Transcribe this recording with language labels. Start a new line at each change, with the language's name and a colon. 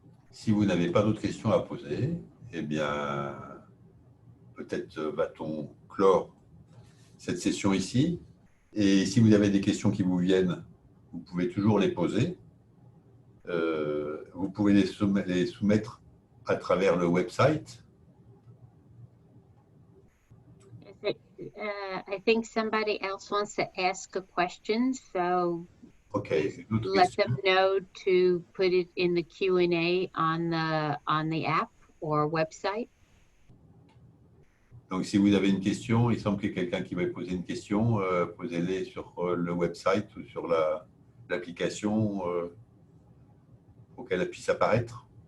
French: Si vous n'avez pas d'autres questions à poser, eh bien, peut-être va-t-on clore cette session ici. Et si vous avez des questions qui vous viennent, vous pouvez toujours les poser. Vous pouvez les soumettre à travers le website.
English: I think somebody else wants to ask a question, so OK. let them know to put it in the Q&A on the app or website.
French: Donc, si vous avez une question, il semble qu'il y ait quelqu'un qui va poser une question, posez-les sur le website ou sur l'application pour qu'elle puisse apparaître.